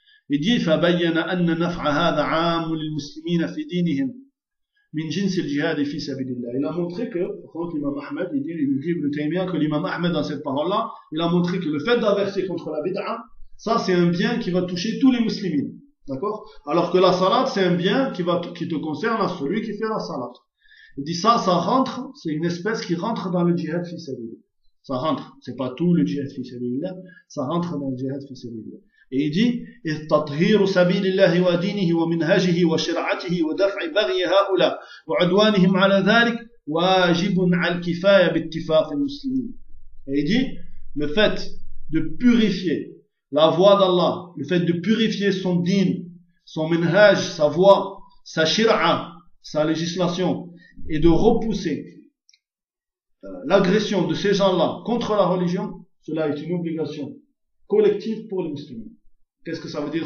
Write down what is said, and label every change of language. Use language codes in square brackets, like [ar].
[fr] Il dit, [ar] فبين أن نفع هذا عام للمسلمين في دينهم من جنس الجهاد في سبيل الله. [fr] Il a montré que, par contre, l'imam Ahmed, il dit, que l'imam Ahmed, dans cette parole-là, il a montré que le fait d'inverser contre la bid'a, ça, c'est un bien qui va toucher tous les musulmans. D'accord? Alors que la salat, c'est un bien qui te concerne à celui qui fait la salat. Il dit, ça rentre, c'est une espèce qui rentre dans le jihad fi sabil. Ça rentre. C'est pas tout le jihad fi sabil, ça rentre dans le jihad fi sabil. Et il dit, et [ar] تطهير سبيل الله ودينه ومنهجه وشرعته ودفع بغي هؤلاء وعدوانهم على ذلك واجب على الكفاية باتفاق المسلمين. [fr] Et il dit, le fait de purifier la voie d'Allah, le fait de purifier son din, son minhaj, sa voie, sa shir'a, sa législation, et de repousser l'agression de ces gens-là contre la religion, cela est une obligation collectif pour les musulmans. Qu'est-ce que ça veut dire?